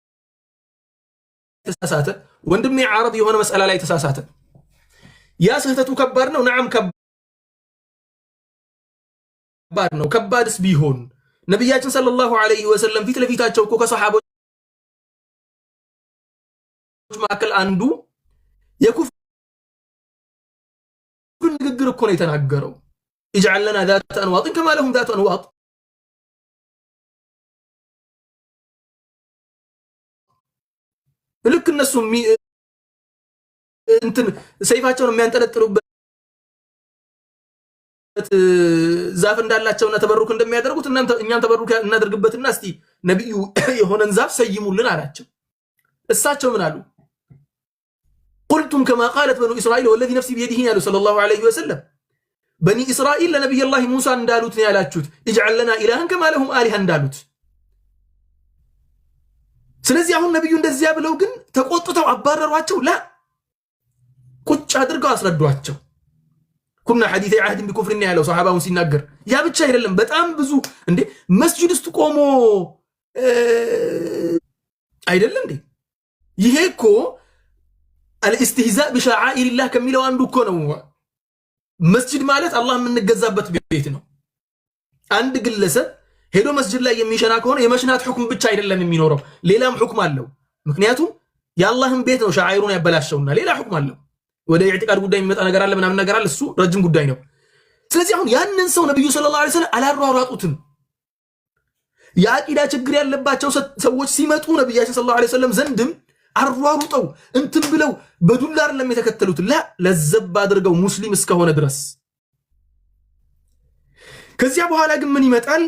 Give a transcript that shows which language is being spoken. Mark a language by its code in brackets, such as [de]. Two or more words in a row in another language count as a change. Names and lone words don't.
[am] ተሳሳተ፣ ወንድሜ ዓረብ የሆነ መስአላ ላይ ተሳሳተ። ያ ስህተቱ ከባድ ነው። ነዓም ከባድ ነው። ከባድስ ቢሆን ነብያችን [ar] صلى الله عليه وسلم [am] ፊት ለፊታቸው እኮ ከሰሃቦች መካከል አንዱ የኩፍር ንግግር እኮ ነው የተናገረው። [ar] اجعل لنا ذات انواط كما لهم ذات انواط [am] ልክ እነሱ እንትን ሰይፋቸውን የሚያንጠለጥሉበት ዛፍ እንዳላቸውና ተበሩክ እንደሚያደርጉት እኛም ተበሩክ እናደርግበትና እስቲ ነብዩ የሆነን ዛፍ ሰይሙልን አላቸው። እሳቸው ምን አሉ? [ar] قلتم كما قالت بنو اسرائيل والذي نفسي بيده يا صلى الله عليه وسلم [am] በኒ እስራኤል ለነብይ አላህ ሙሳ እንዳሉት ነው ያላችሁት። [ar] اجعل لنا الها كما لهم الها [am] እንዳሉት። ስለዚህ አሁን ነብዩ እንደዚያ ብለው ግን ተቆጥተው አባረሯቸው? ላ ቁጭ አድርገው አስረዷቸው። [ar] كنا حديث عهد بكفر [am] ያለው ሱሐባውን ሲናገር ያ ብቻ አይደለም። በጣም ብዙ እንዴ መስጂድ ውስጥ ቆሞ አይደለም እንዴ ይሄ እኮ [ar] الاستهزاء بشعائر الله [am] ከሚለው አንዱ እኮ ነው። መስጂድ ማለት አላህ የምንገዛበት ቤት ነው። አንድ ግለሰብ ሄዶ መስጂድ ላይ የሚሸና ከሆነ የመሽናት ሁክም ብቻ አይደለም የሚኖረው፣ ሌላም ሁክም አለው። ምክንያቱም የአላህን ቤት ነው ሻዓይሩን ያበላሸውና ሌላ ሁክም አለው። ወደ ኢዕቲቃድ ጉዳይ የሚመጣ ነገር አለ፣ ምናምን ነገር አለ፣ እሱ ረጅም ጉዳይ ነው። ስለዚህ አሁን ያንን ሰው ነብዩ [ar] صلى الله عليه وسلم [am] አላሯሯጡትም። የአቂዳ ችግር ያለባቸው ሰዎች ሲመጡ ነብያችን [ar] صلى الله عليه وسلم [am] ዘንድም አሯሩጠው እንትን ብለው በዱላር ለሚተከተሉት ለዘብ አድርገው ሙስሊም እስከሆነ ድረስ። ከዚያ በኋላ ግን ምን ይመጣል?